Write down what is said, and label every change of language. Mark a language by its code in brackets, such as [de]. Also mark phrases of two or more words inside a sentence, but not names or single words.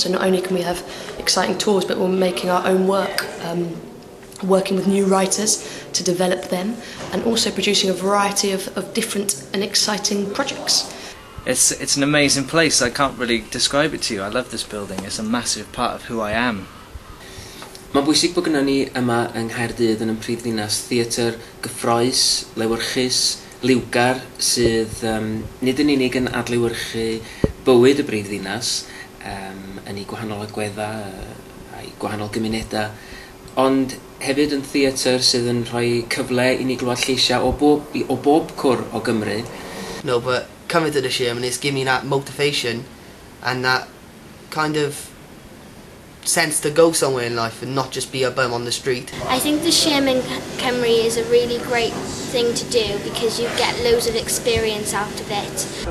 [en] So not only can we have exciting tours, but we're making our own work, working with new writers to develop them, and also producing a variety of different and exciting projects. It's an amazing place. I can't really describe it to you. I love this building. It's a massive part of who I am. [cy] Mae'n bwysig bod gynnon ni yma yng Nghaerdydd yn prifddinas theatr gyffrous, lewyrchus, liwgar sydd nid yn unig yn adlewyrchu bywyd y brifddinas yn ei gwahanol agweddau a'i gwahanol gymunedau, ond hefyd yn theatr sydd yn rhoi cyfle i ni glywed lleisiau o bob cwr o Gymru. [en] No, but coming to the Sherman is giving me that motivation and that kind of sense to go somewhere in life and not just be a bum on the street. I think the Sherman Cymru is a really great thing to do because you get loads of experience out of it.